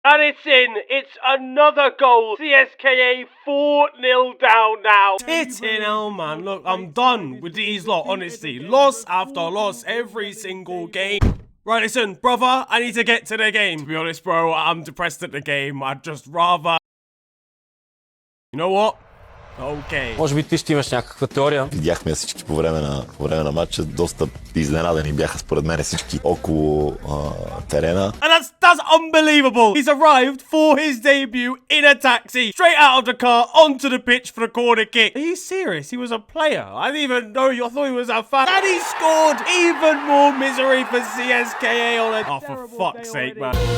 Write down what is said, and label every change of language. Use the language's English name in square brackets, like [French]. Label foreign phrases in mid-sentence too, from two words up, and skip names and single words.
[English] And it's in. It's another goal. CSKA 4-0 down now. Titting hell, man. Look, I'm done with these lot, honestly. Loss after loss every single game. Right, listen, brother, I need to get to the game. To be honest, bro, I'm depressed at the game. I'd just rather... You know what? [Bulgarian] Окей. Може би ти ще имаш някаква теория. Видяхме всички по време на матча. Доста изненадани бяха според мен всички около терена. [English] And that's unbelievable. He's arrived for his debut in a taxi, straight out of the car, onto the pitch for the corner kick. Are you serious? He was a player. I didn't even know you. I thought he was a fan. And he scored. Even more misery for CSKA on a... Oh, for fuck's sake, man.